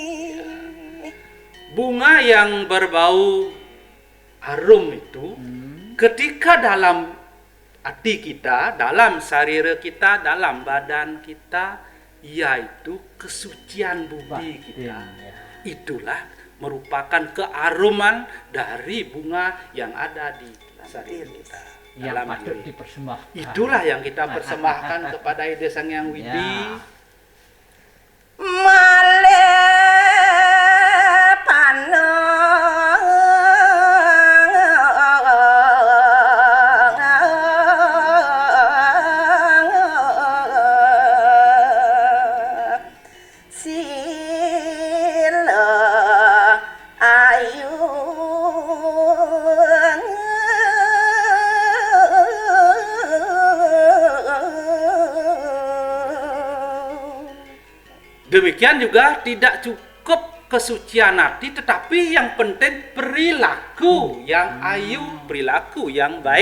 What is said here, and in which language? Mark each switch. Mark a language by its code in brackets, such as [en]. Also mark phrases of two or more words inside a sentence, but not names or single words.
[id] bunga yang berbau harum itu ketika dalam hati kita, dalam sarira kita, dalam badan kita, yaitu kesucian budi kita, itulah merupakan kearuman dari bunga yang ada di sarira kita. Yang Dalam patut diri. dipersembahkan. Itulah yang kita persembahkan kepada Ide Sang Hyang Widi. Ya. [ban] Male panang sila ayu [id] Demikian juga tidak cukup kesucian hati, tetapi yang penting perilaku yang ayu, perilaku yang baik.